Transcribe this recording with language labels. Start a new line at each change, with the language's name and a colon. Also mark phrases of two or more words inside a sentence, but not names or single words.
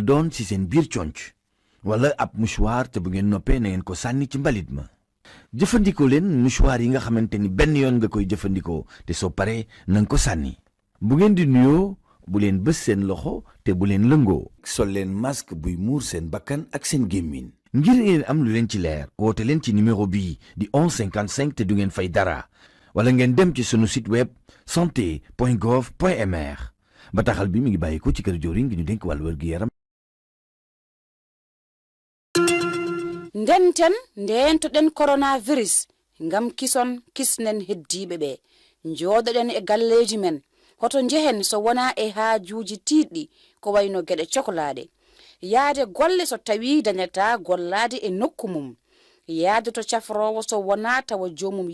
Wolof: doon ci seen biir conc wala ab mouchoir te bu ngeen noppee na ngeen ko sànni ci mbalit ma jëfandikoo leen mouchoir yi nga xamante ni benn yoon nga koy jëfandikoo te soo paree na nga ko sànni bu ngeen di nuyoo bu leen bës seen loxo te bu leen lëngoo sol leen masque buy muur seen bakkan ak seen gémmiñ ngir ngeen am lu leen ci leer woote leen ci numéro bii di 1155 te du ngeen fay dara wala ngeen dem ci sunu site web santé.gov.mr. bataaxal bi mi ngi bàyyi ko ci kër joriñ gi ñu dénk wàllu wér-gu-yaram.
Fula: ndenten ndentoɗen coronavirus ngam kison kisnen heddiɓe ɓe jooɗoɗen e galleji men hoto jehen so wona e haajuji tiiɗɗi ko wayno geɗe cohlade yaade golle so tawi dañata gollade e nokku mum yaade to cafrowo so wona tawa jomum